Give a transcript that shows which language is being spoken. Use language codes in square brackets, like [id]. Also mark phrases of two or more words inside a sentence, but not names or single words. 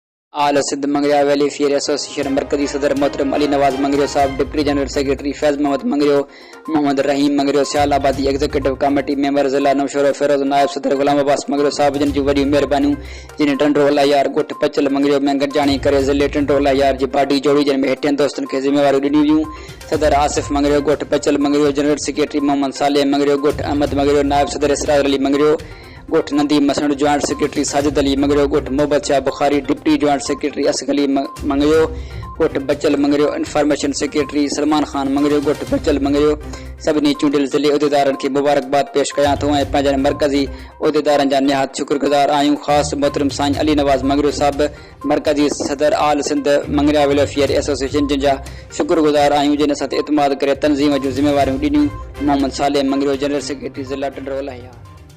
[sd] آل سندھ منگریا ویلفیئر ایسوسیشن مرکزی صدر محترم علی نواز منگریو صاحب، [en] Deputy General Secretary [sd] فیض محمد منگریو، محمد رحیم منگریو، سیال آبادی [en] Executive Committee Member [sd] ضلع نوشہر فیروز، نائب صدر غلام عباس منگریو صاحب جن جی وڈی مہربانیوں جن ٹنڈولا یار گٹ پچل منگریو میں گڈجانی کرے ضلع ٹنڈولا یار جی باڈی جوڑی جن میں ہٹن دوستن کے ذمہ واری ڈنی ویوں۔ صدر آصف منگریو گٹ پچل منگریو، [en] General Secretary [sd] محمد صالح منگریو گٹ احمد منگریو، نائب صدر اسرار علی منگریو گٹ نندی مسنڈ، [en] Joint Secretary [sd] ساجد علی منگریو گٹ محبت شاہ بخاری، [en] Deputy Joint Secretary [sd] اسق علی منگریو گٹ بچل منگریو، [en] Information Secretary [sd] سلمان خان منگریو گٹ بچل منگریو۔ سبنی چونڈل ضلع عہدیدارن کی مبارکباد پیش کیا تو پنجن مرکزی عہدیدارن جا نہایت شکر گزار آیوں، خاص محترم سائن علی نواز منگریو صاحب مرکزی صدر آل سندھ منگریا ویلفیئر ایسوسیشن جن جا شکر گزار آیوں جن ساتھ اعتماد کرے تنظیم جو ذمہ واریوں ڈنیوں۔ محمد صالح منگریو [en] General Secretary [sd] ضلع ٹنڈولا۔